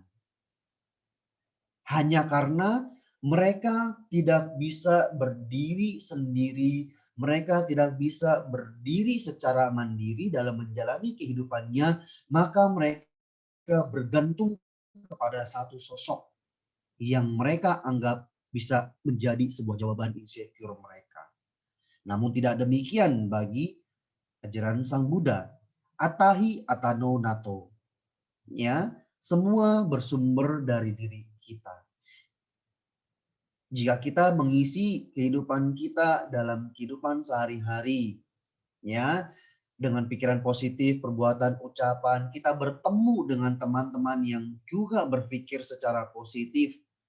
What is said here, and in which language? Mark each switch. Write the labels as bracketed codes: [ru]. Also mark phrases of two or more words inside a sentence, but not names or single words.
[id] Hanya karena mereka tidak bisa berdiri sendiri, mereka tidak bisa berdiri secara mandiri dalam menjalani kehidupannya, maka mereka bergantung kepada satu sosok yang mereka anggap bisa menjadi sebuah jawaban insecure mereka. Namun tidak demikian bagi ajaran Sang Buddha. [pi] Atahi atano nato. [id] Ya, semua bersumber dari diri kita. Jika kita mengisi kehidupan kita dalam kehidupan sehari-hari, ya, dengan pikiran positif, perbuatan, ucapan, kita bertemu dengan teman-teman yang juga berpikir secara positif.